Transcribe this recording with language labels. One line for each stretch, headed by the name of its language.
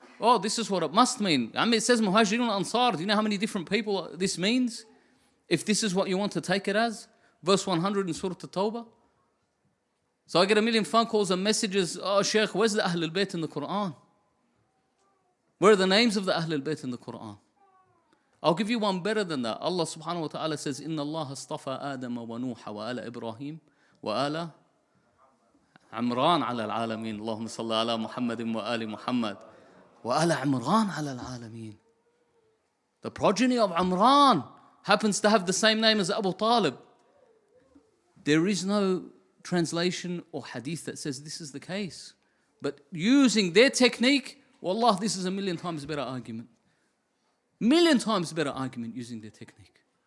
English: Oh, this is what it must mean. I mean, it says Muhajirin and Ansar. Do you know how many different people this means? If this is what you want to take it as, verse 100 in Surah At-Tawbah. So I get a million phone calls and messages, oh Sheikh, where's the Ahlul Bayt in the Quran? Where are the names of the Ahlul Bayt in the Quran? I'll give you one better than that. Allah subhanahu wa ta'ala says,
Arabic: إِنَّ اللَّهَ اصْطَفَى آدَمَ وَنُوحَ وَآلَ إِبْرَاهِيمَ وَآلَ عمران على العالمين اللهم صل على محمد وآل محمد وآل عمران على العالمين.
English: The progeny of Amran happens to have the same name as Abu Talib. There is no translation or hadith that says this is the case. But using their technique, wallah, this is a million times better argument. Million times better argument using their technique.